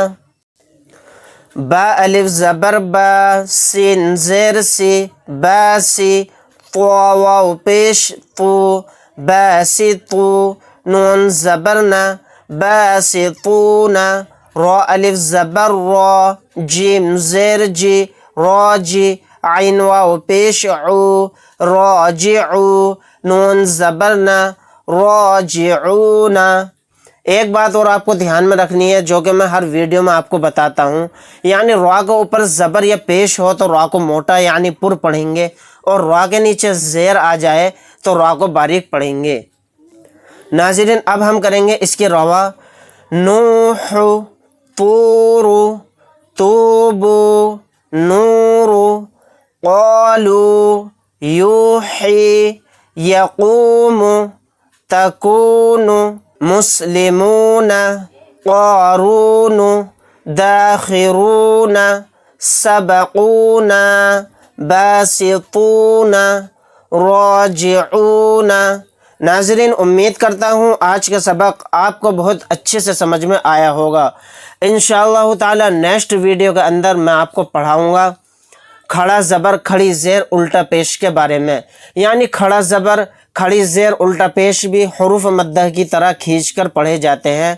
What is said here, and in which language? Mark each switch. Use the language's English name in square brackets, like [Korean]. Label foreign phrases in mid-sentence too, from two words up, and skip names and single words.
[Arabic] با الف زبر با سین زیر سی باسی طو واو پیش طو باسی طو نون زبرنا باسطونا را الف زبر را جیم زیر جی راجی عین واو پیش عو راجعو نون زبرنا راجعونا. [Urdu] ایک بات اور آپ کو دھیان میں رکھنی ہے جو کہ میں ہر ویڈیو میں آپ کو بتاتا ہوں، یعنی را کے اوپر زبر یا پیش ہو تو را کو موٹا یعنی پر پڑھیں گے، اور را کے نیچے زیر آ جائے تو را کو باریک پڑھیں گے. ناظرین اب ہم کریں گے اس کی روا. [Arabic] نوح طور توب نور قالو یوحی یقوم تکون مسلمون قارون داخرون سبقون باسطون راجعون. [Urdu] ناظرین امید کرتا ہوں آج کا سبق آپ کو بہت اچھے سے سمجھ میں آیا ہوگا. [Arabic] انشاءاللہ تعالی [English] next video [Urdu] کے اندر میں آپ کو پڑھاؤں گا کھڑا زبر کھڑی زیر الٹا پیش کے بارے میں، یعنی کھڑا زبر کھڑی زیر الٹا پیش بھی حروف مدہ کی طرح کھینچ کر پڑھے جاتے ہیں.